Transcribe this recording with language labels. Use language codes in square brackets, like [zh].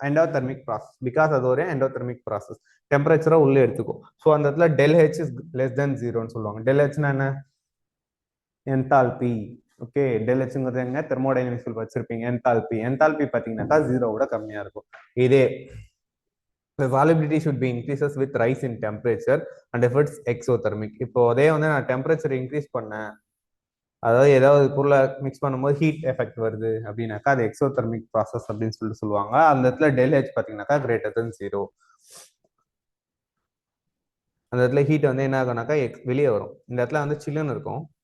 [ta] Endothermic process, because அது ஒரு endothermic process. டெம்பரேச்சரை உள்ளே எடுத்துக்கும். ஸோ அந்த இடத்துல del H is less than ஜீரோன்னு சொல்லுவாங்க. டெல் ஹெச்னா என்ன? என்தால்பி. ஓகே, டெல் ஹெச்ங்கிறது எங்க தெர்மோடைனமிக்ஸ்ல வச்சிருப்பீங்க. என்தால்பி, என்தால்பி பாத்தீங்கன்னாக்கா ஜீரோவோட கம்மியா இருக்கும். இதே [en] the solubility should be increases with rise in temperature and if it's exothermic. [ta] இப்போ அதே வந்து நான் டெம்பரேச்சர் இன்க்ரீஸ் பண்ணேன், அதாவது ஏதாவது பொருளை மிக்ஸ் பண்ணும்போது ஹீட் எஃபெக்ட் வருது அப்படின்னாக்கா அது எக்ஸோதெர்மிக் ப்ராசஸ் அப்படின்னு சொல்லுவாங்க. அந்த இடத்துல டெல் ஹெச் பாத்தீங்கன்னாக்கா கிரேட்டர் தென் ஜீரோ. அந்த இடத்துல ஹீட் வந்து என்ன ஆகும்னாக்கா வெளியே வரும். இந்த இடத்துல வந்து சில்லுன்னு இருக்கும்,